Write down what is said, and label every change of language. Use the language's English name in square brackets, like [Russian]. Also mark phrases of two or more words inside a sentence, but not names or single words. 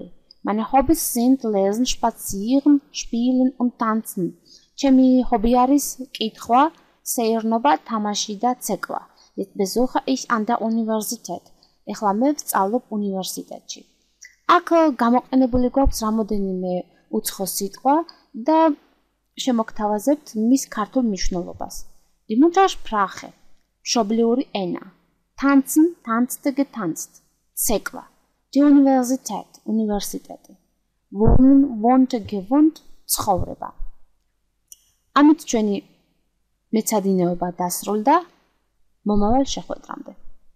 [German] Meine Hobbys sind Lesen, Spazieren, Spielen und Tanzen. [Georgian] ჩემი ჰობი არის კითხვა, სეირნობა, თამაში და ცეკვა. [German] Jetzt besuche ich an der Universität. [Georgian] ეხლა მე ვსწავლობ უნივერსიტეტში. აქ გამოყენებული გვაქვს რამოდენიმე უცხო სიტყვა და შემოგთავაზებთ მის ქართულ მნიშვნელობას. [German] Die Muttersprache, [Georgian] მშობლიური ენა. [German] Tanzen, tanzte, getanzt. ცეკვა. Die Universität, უნივერსიტეტი. Wohnen, wohnte, gewohnt, [Georgian] ცხოვრება. ამით ჩვენი მეცადინეობა დასრულდა. მომავალ შეხვედრამდე.